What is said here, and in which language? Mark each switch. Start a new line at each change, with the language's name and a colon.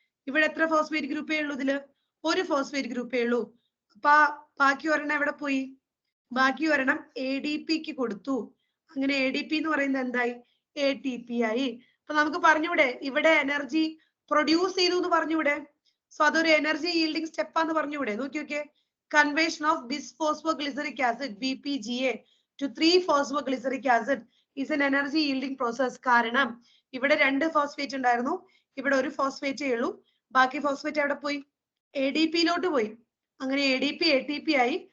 Malayalam: ഇവിടെ എത്ര ഫോസ്ഫേറ്റ് ഗ്രൂപ്പേ ഉള്ളൂ? ഇതില് ഒരു ഫോസ്ഫേറ്റ് ഗ്രൂപ്പേ ഉള്ളൂ. അപ്പൊ ബാക്കി ഒരെണ്ണം എവിടെ പോയി? ബാക്കി ഒരെണ്ണം ADPക്ക് കൊടുത്തു. അങ്ങനെ ADP എന്ന് പറയുന്നത് എന്തായി? ATP ആയി. അപ്പൊ നമുക്ക് പറഞ്ഞൂടെ ഇവിടെ എനർജി പ്രൊഡ്യൂസ് ചെയ്തു എന്ന് പറഞ്ഞൂടെ? സോ അതൊരു എനർജി yielding സ്റ്റെപ്പ് ആണെന്ന് പറഞ്ഞൂടെ? നോക്കിയോക്കെ,
English: Conversion of bisphosphoglyceric acid BPGA to 3 phosphoglyceric acid is an energy yielding process.
Malayalam: കാരണം ഇവിടെ 2 ഫോസ്ഫേറ്റ് ഉണ്ടായിരുന്നു, ഇവിടെ ഒരു ഫോസ്ഫേറ്റേ ഉള്ളൂ. ബാക്കി ഫോസ്ഫേറ്റ് എവിടെ പോയി? ADPയിലോട്ട് പോയി. അങ്ങനെ ADP ATP ആയി.